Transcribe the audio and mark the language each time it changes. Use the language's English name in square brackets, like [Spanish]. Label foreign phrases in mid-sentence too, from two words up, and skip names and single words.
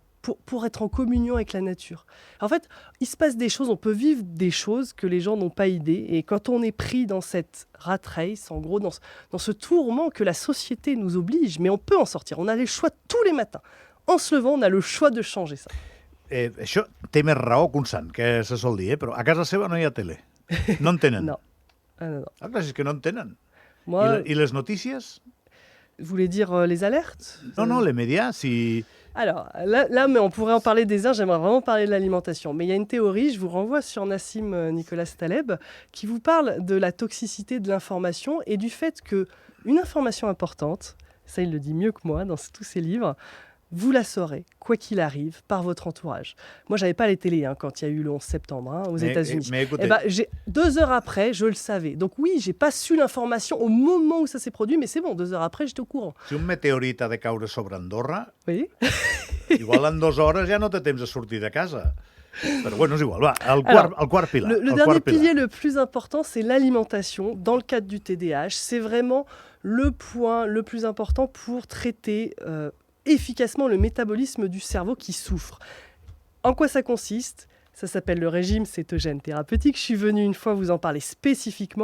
[French] pour être en communion avec la nature. En fait, il se passe des choses, on peut vivre des choses que les gens n'ont pas idée. Et quand on est pris dans cette [English] rat race, [French] en gros, dans ce tourment que la société nous oblige, mais on peut en sortir. On a les choix tous les matins. En se levant, on a le choix de changer ça. [Catalan] Això té més raó que un sant, que se sol dir, però a casa seva no hi ha tele. No en tenen. [French] Non. Ah, non, non. [Catalan] Ah, clar, és que no en tenen. [French] Moi, [Catalan] I les notícies? [French] vous voulez dire les alertes? Non, les médias, si... Alors, là, mais on pourrait en parler des heures, j'aimerais vraiment parler de l'alimentation. Mais il y a une théorie, je vous renvoie sur Nassim Nicolas Taleb, qui vous parle de la toxicité de l'information et du fait qu'une information importante, ça il le dit mieux que moi dans tous ses livres, vous la saurez, quoi qu'il arrive, par votre entourage. Moi, je n'avais pas les télés quand il y a eu le 11 septembre aux États-Unis. Mais écoutez... 2 heures après, je le savais. Donc oui, je n'ai pas su l'information au moment où ça s'est produit, mais c'est bon, 2 heures après, j'étais au courant. [Catalan] Si un meteorit ha de caure sobre Andorra, [French] Oui. [Catalan] igual en 2 hores ja no té temps de sortir de casa. Però bueno, és igual. Va, el quart pilar. [French] Le dernier pilier le plus important, c'est l'alimentation. Dans le cadre du TDAH, c'est vraiment le point le plus important pour traiter efficacement le métabolisme du cerveau qui souffre. En quoi ça consiste ? Ça s'appelle le régime cétogène thérapeutique. Je suis venue une fois vous en parler spécifiquement.